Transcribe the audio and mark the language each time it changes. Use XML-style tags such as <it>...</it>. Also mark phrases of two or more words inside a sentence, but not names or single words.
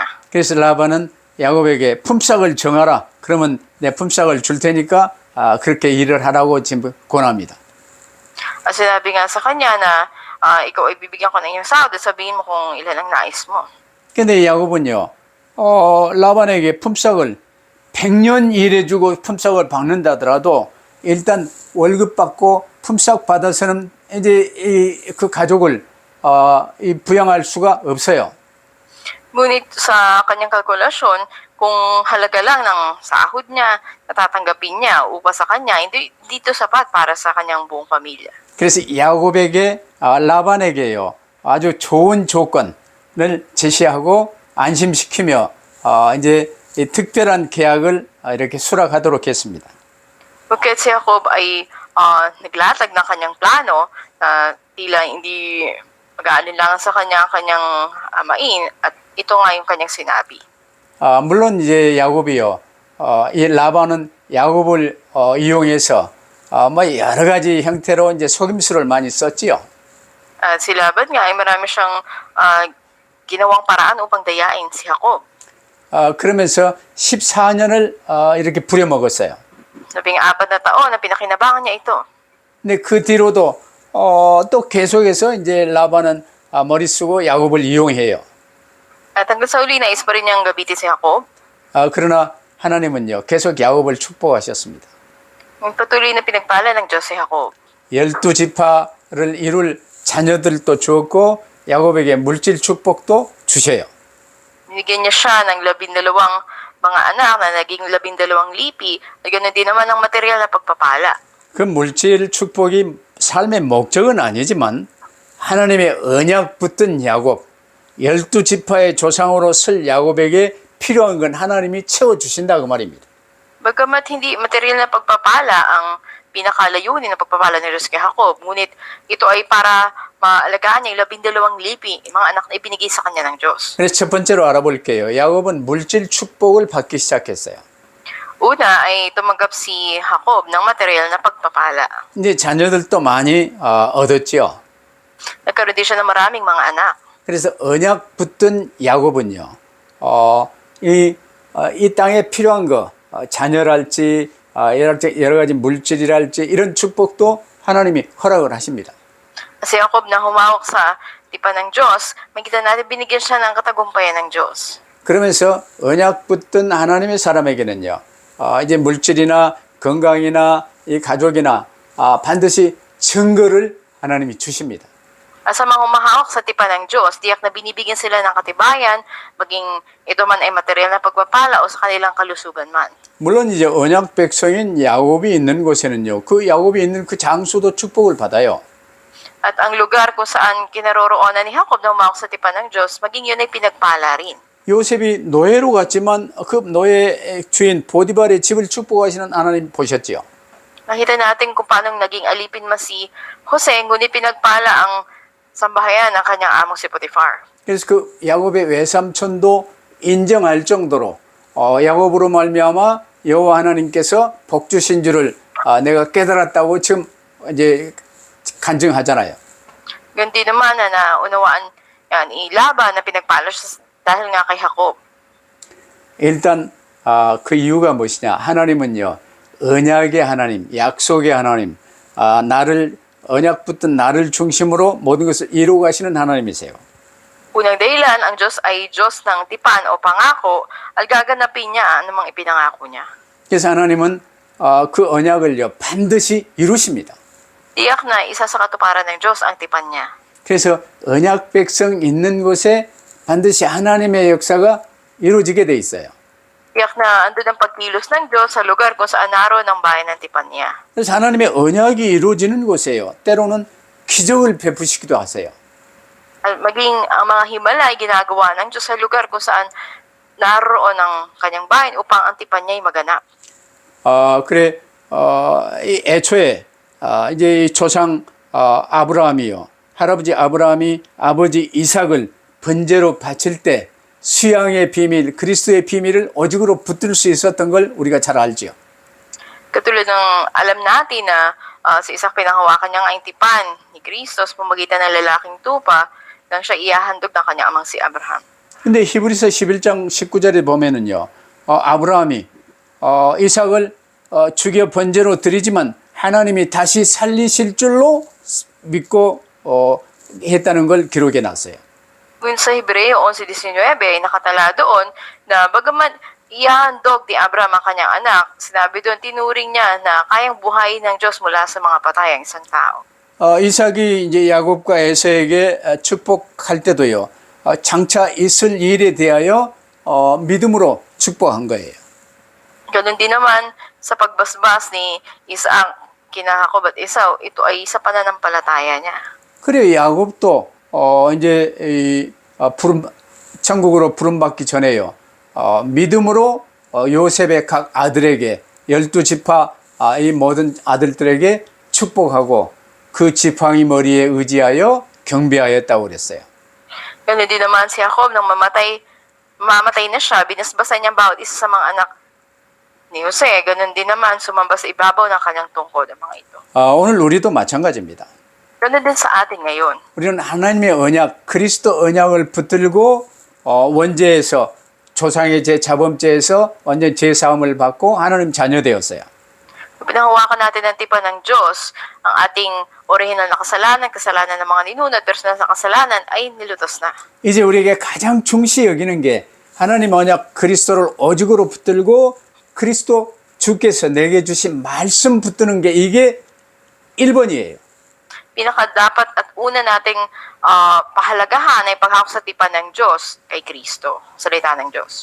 <ko>그래서 라반은 야곱에게 품삯을 정하라. 그러면 내 품삯을 줄 테니까 그렇게 일을 하라고 지금 권합니다.</ko> <tl>At sinabi nga sa kanya na ikaw ay bibigyan ko ng iyong sahod at sabihin mo kung ilan ang nais mo.</tl> <ko>근데 야곱은요, 라반에게 품삯을 100년 일해주고 품삯을 받는다더라도 일단 월급 받고 품삯 받아서는 이제 그 가족을 부양할 수가 없어요.</ko> <tl>Ngunit sa kanyang kalkulasyon, kung halaga lang ng sahod niya, natatanggapin niya upa sa kanya, hindi dito sapat para sa kanyang buong pamilya.</tl> <ko>그래서 야곱에게 라반에게요 아주 좋은 조건을 제시하고 안심시키며 이제 이 특별한 계약을 이렇게 수락하도록 했습니다.</ko> <tl>Pagkat si Jacob ay naglatag ng kanyang plano na tila hindi mag-aalinlangan sa kanyang amain at ito nga yung kanyang sinabi.</tl> <ko>물론 이제 야곱이요 이 라반은 야곱을 이용해서 뭐 여러 가지 형태로 이제 속임수를 많이 썼지요.</ko> <tl>At si Laban nga ay marami siyang ginawang paraan upang dayain si Jacob.</tl> <ko>그러면서 14년을 이렇게 부려먹었어요.</ko> <tl>14 na taon na pinakinabangan niya ito.</tl> <ko>근데 그 뒤로도 또 계속해서 이제 라반은 머리 쓰고 야곱을 이용해요.</ko> <tl>At hanggang sa uli, nais pa rin niyang gabitin si Jacob.</tl> <ko>그러나 하나님은요 계속 야곱을 축복하셨습니다.</ko> <tl>Patuloy na pinagpala ng Diyos si Jacob.</tl> <ko>12지파를 이룰 자녀들도 주었고 야곱에게 물질 축복도 주셔요.</ko> <tl>Binigyan niya siya ng 12 mga anak na naging 12 lipi at ganoon din naman ang material na pagpapala.</tl> <ko>그 물질 축복이 삶의 목적은 아니지만 하나님의 언약 붙든 야곱 12지파의 조상으로 쓸 야곱에게 필요한 건 하나님이 채워주신다 그 말입니다.</ko> <tl>Bagamat hindi material na pagpapala ang pinakalayunin ng pagpapala ni Diyos kay Jacob, ngunit ito ay para maalagaan niya yung 12 lipi, mga anak na ibinigay sa kanya ng Diyos.</tl> <ko>그래서 첫 번째로 알아볼게요. 야곱은 물질 축복을 받기 시작했어요.</ko> <tl>Una ay tumanggap si Jacob ng material na pagpapala.</tl> <ko>이제 자녀들도 많이 얻었죠.</ko> <tl>Nagkaroon din siya ng maraming mga anak.</tl> <ko>그래서 언약 붙든 야곱은요. 이 땅에 필요한 거 자녀랄지 여러 가지 물질이랄지 이런 축복도 하나님이 허락을 하십니다.</ko> <tl>Si Jacob na humawak sa tipan ng Diyos, makita natin binigyan siya ng katagumpayan ng Diyos.</tl> <ko>그러면서 언약 붙든 하나님의 사람에게는요. 이제 물질이나 건강이나 이 가족이나 반드시 증거를 하나님이 주십니다.</ko> <tl>At sa mga humahawak sa tipan ng Diyos, tiyak na binibigyan sila ng katibayan, maging ito man ay material na pagpapala o sa kanilang kalusugan man.</tl> <ko>물론 이제 언약 백성인 야곱이 있는 곳에는요. 그 야곱이 있는 그 장소도 축복을 받아요.</ko> <tl>At ang lugar kung saan kinaroroonan ni Jacob na humawak sa tipan ng Diyos, maging yun ay pinagpala rin.</tl> <ko>요셉이 노예로 갔지만 그 노예 주인 보디발의 집을 축복하시는 하나님 보셨지요.</ko> <tl>Nakita natin kung paano naging alipin man si Jose, ngunit pinagpala ang sambahayan ng kanyang among si Potiphar.</tl> <ko>그래서 그 야곱의 외삼촌도 인정할 정도로 야곱으로 말미암아 여호와 하나님께서 복 주신 줄을 내가 깨달았다고 지금 이제 간증하잖아요.</ko> <tl>Ganti naman na naunawaan yan, Laban na pinagpala siya dahil nga kay Jacob.</tl> <ko>일단 그 이유가 무엇이냐? 하나님은요 언약의 하나님, 약속의 하나님, 나를 언약 붙든 나를 중심으로 모든 것을 이루어 가시는 하나님이세요.</ko> <tl>Unang dahilan, ang Diyos ay Diyos ng tipan o pangako at gaganapin niya ang mga ipinangako niya.</tl> <ko>그래서 하나님은 그 언약을요 반드시 이루십니다.</ko> <tl>Tiyak na isa sa katuparan ng Diyos ang tipan niya.</tl> <ko>그래서 언약 백성 있는 곳에 반드시 하나님의 역사가 이루어지게 돼 있어요.</ko> <tl>Tiyak na andun ang pagkilos ng Diyos sa lugar kung saan naroon ang bayan ng tipan niya.</tl> <ko>그래서 하나님의 언약이 이루어지는 곳에요. 때로는 기적을 베푸시기도 하세요.</ko> <tl>At maging ang mga himala ay ginagawa ng Diyos sa lugar kung saan naroon ang kanyang bayan upang ang tipan niya ay maganap.</tl> <ko>그래 이 애초에 이제 이 조상 아브라함이요. 할아버지 아브라함이 아버지 이삭을 번제로 바칠 때 수양의 비밀, 그리스도의 비밀을 오직으로 붙들 수 있었던 걸 우리가 잘 알지요.</ko> <tl>Katulad ng alam natin na sa isang pinanghawakan niya ang tipan ni Kristo sa pamamagitan ng lalaking tupa nang siya ihahandog ng kanyang amang si Abraham.</tl> <ko>근데 히브리서 11장 19절에 보면은요. 아브라함이 이삭을 죽여 번제로 드리지만 하나님이 다시 살리실 줄로 믿고 했다는 걸 기록해 놨어요.</ko> <tl>Kung sa Hebreo 11:19 ay nakatala doon na bagaman ihahandog ni Abraham ang kanyang anak, sinabi doon tinuring niya na kayang buhayin ng Diyos mula sa mga patay ang isang tao.</tl> <ko>이삭이 이제 야곱과 에서에게 축복할 때도요. 장차 있을 일에 대하여 믿음으로 축복한 거예요.</ko> <tl>Ganun din naman sa pagbasbas ni Isaac kina Jacob at Esau, ito ay sa pananampalataya niya.</tl> <ko>그래 야곱도 이제 천국으로 부름받기 전에요. 믿음으로 요셉의 각 아들에게 12지파 이 모든 아들들에게 축복하고 그 지팡이 머리에 의지하여 경배하였다고 그랬어요.</ko> <tl>Ganun din naman si Jacob nang mamatay na siya, binasbasan niya ang bawat isa sa mga anak ni Jose. Ganun din naman sumamba sa ibabaw ng kanyang tungkod ang mga ito.</tl> <ko>오늘 우리도 마찬가지입니다.</ko> <tl>Ganun din sa atin ngayon.</tl> <ko>우리는 하나님의 언약, 그리스도 언약을 붙들고 원죄에서 조상의 제자범죄에서 완전 제사함을 받고 하나님 자녀 되었어요.</ko> <tl>Pinanghawakan natin ang tipan ng Diyos, ang ating orihinal na kasalanan ng mga ninuno at personal na kasalanan ay nilutos na.</tl> <ko>이제 우리에게 가장 중시 여기는 게 하나님 언약 그리스도를 오직으로 붙들고 그리스도 주께서 내게 주신 말씀 붙드는 게 이게 1번이에요.</ko> <tl>Pinakadapat at una nating pahalagahan ay paghawak sa tipan ng Diyos kay Kristo, salita ng Diyos.</tl>